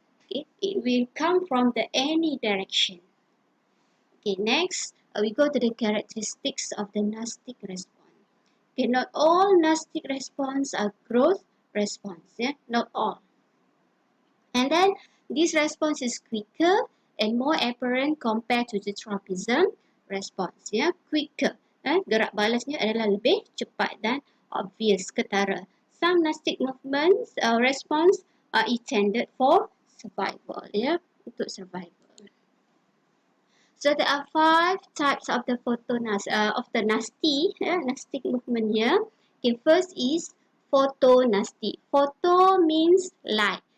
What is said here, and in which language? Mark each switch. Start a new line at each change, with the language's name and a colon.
English: Okay, it will come from the any direction. Okay, next we go to the characteristics of the Nastic response. Okay, not all Nastic response are growth response. Yeah, not all. And then this response is quicker and more apparent compared to the tropism response. Ya, quicker.
Malay: Gerak balasnya adalah lebih cepat dan obvious, ketara.
English: Some Nastic movements response are intended for survival.
Malay: Ya, untuk survival.
English: So there are 5 types of the Nastic movement here. Okay, first is Photonasty. Photo means light.